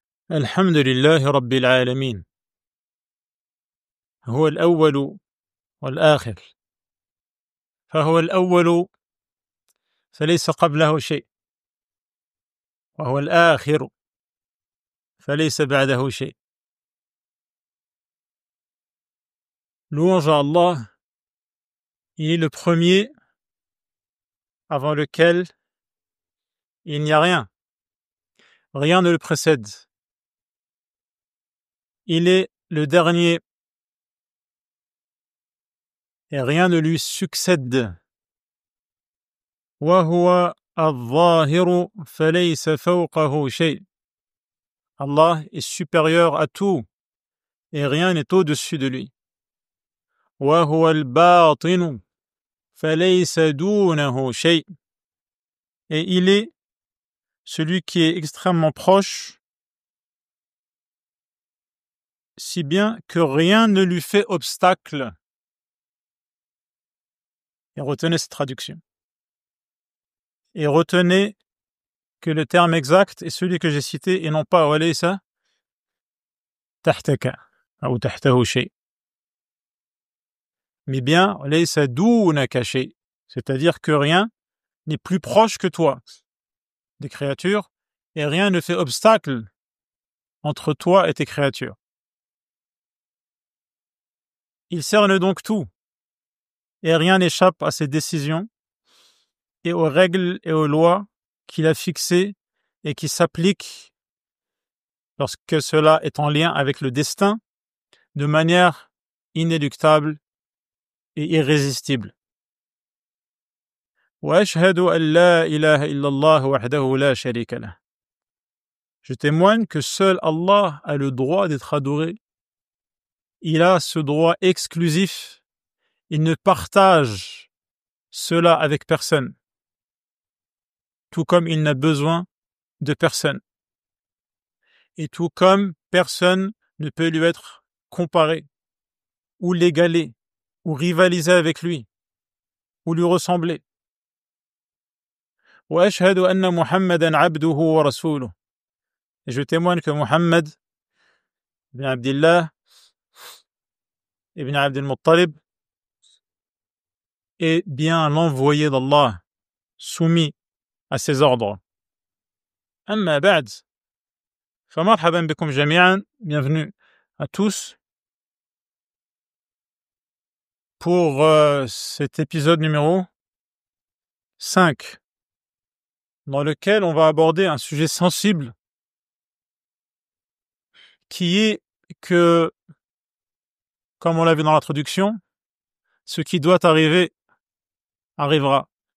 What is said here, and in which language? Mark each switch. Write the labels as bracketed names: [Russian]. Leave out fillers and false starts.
[Arabic] الحمد لله رب العالمين هو الأول والآخر فهو الأول فليس قبله شيء وهو الآخر فليس بعده شيء. [French] Louange à Allah, il est le premier avant lequel il n'y a rien. Rien ne le précède. Il est le dernier et rien ne lui succède. [Arabic] وهو الظاهر فليس فوقه شيء. [French] Allah est supérieur à tout et rien n'est au-dessus de lui. [Arabic] وهو الباطن فليس دونه شيء. [French] Et il est celui qui est extrêmement proche, si bien que rien ne lui fait obstacle. Et retenez cette traduction. Et retenez que le terme exact est celui que j'ai cité et non pas [Arabic] وليس تحتك أو تحته شيء. [French] Mais bien [Arabic] وليس دونك شيء, [French] c'est-à-dire que rien n'est plus proche que toi des créatures et rien ne fait obstacle entre toi et tes créatures. Il cerne donc tout et rien n'échappe à ses décisions et aux règles et aux lois qu'il a fixées et qui s'appliquent lorsque cela est en lien avec le destin de manière inéluctable et irrésistible. [Arabic] وأشهد أن لا إله إلا الله وحده لا شريك له. [French] Je témoigne que seul Allah a le droit d'être adoré. Il a ce droit exclusif. Il ne partage cela avec personne, tout comme il n'a besoin de personne. Et tout comme personne ne peut lui être comparé, ou l'égaler, ou rivaliser avec lui, ou lui ressembler. [Arabic] وأشهد أن محمدا عبده ورسوله. [French] Et je témoigne que Muhammad ibn Abdillah ibn Abd al-Muttalib est bien l'envoyé d'Allah, soumis à ses ordres. [Arabic] أما بعد فمرحبا بكم جميعا, [French] bienvenue à tous pour cet épisode numéro 5 dans lequel on va aborder un sujet sensible qui est que, comme on l'a vu dans l'introduction, ce qui doit arriver arrivera.